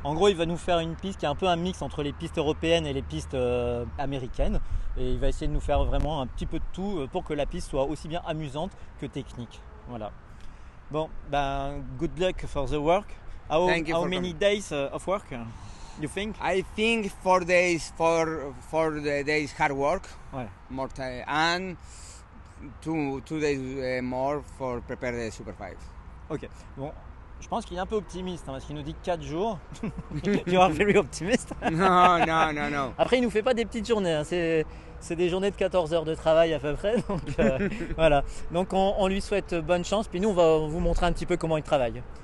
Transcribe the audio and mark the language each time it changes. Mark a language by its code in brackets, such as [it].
[fr] En gros, il va nous faire une piste qui est un peu un mix entre les pistes européennes et les pistes américaines. Et il va essayer de nous faire vraiment un petit peu de tout pour que la piste soit aussi bien amusante que technique. Voilà. [en] Bon, good luck for the work. Thank you How for many coming. days of work you think? I think 4 days for the days hard work, [fr] Ouais. [en] more time, and two days more for prepare the Super 5. Ok. [fr] Bon, je pense qu'il est un peu optimiste parce qu'il nous dit 4 jours. [en] You are very optimist. No. [fr] Après, il nous fait pas des petites journées, hein. C'est des journées de 14 heures de travail à peu près. Donc, voilà. Donc, on lui souhaite bonne chance. Puis nous, on va vous montrer un petit peu comment il travaille.